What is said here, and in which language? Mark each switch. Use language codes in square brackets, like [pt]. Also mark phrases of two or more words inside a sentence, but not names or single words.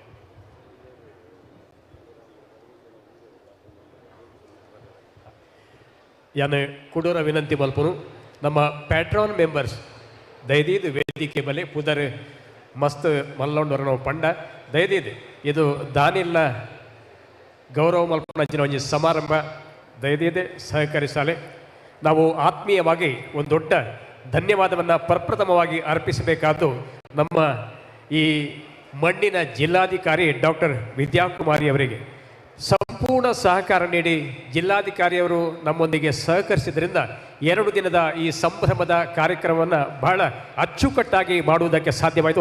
[tcy] ಯಾನೆ ಕುಡೂರ ವಿನಂತಿ ಮಲ್ಪನು ನಮ್ಮ [en] patron members [tcy] ದಯದೀದು ವೇದಿಕೆ ಬಲೆ ಪುದರ್ ಮಸ್ತ್ ಮಲ್ಲೊಂಡವರು ನಾವು ಪಂಡ ದಯದೀದು ಇದು ದಾನಿಲ್ಲ ಗೌರವ ಮಲ್ಪನ ಒಂಜಿ ಸಮಾರಂಭ ದಯದೀದೆ ಸಹಕರಿಸಾಲೆ. [kn] ನಾವು ಆತ್ಮೀಯವಾಗಿ ಒಂದು ದೊಡ್ಡ ಧನ್ಯವಾದವನ್ನು ಪ್ರಪ್ರಥಮವಾಗಿ ಅರ್ಪಿಸಬೇಕಾದ್ದು ನಮ್ಮ ಈ ಮಣ್ಣಿನ ಜಿಲ್ಲಾಧಿಕಾರಿ ಡಾಕ್ಟರ್ ವಿದ್ಯಾಕುಮಾರಿ ಅವರಿಗೆ. ಸಂಪೂರ್ಣ ಸಹಕಾರ ನೀಡಿ ಜಿಲ್ಲಾಧಿಕಾರಿಯವರು ನಮ್ಮೊಂದಿಗೆ ಸಹಕರಿಸಿದ್ರಿಂದ 2 ದಿನದ ಈ ಸಂಭ್ರಮದ ಕಾರ್ಯಕ್ರಮವನ್ನು ಬಹಳ ಅಚ್ಚುಕಟ್ಟಾಗಿ ಮಾಡುವುದಕ್ಕೆ ಸಾಧ್ಯವಾಯಿತು.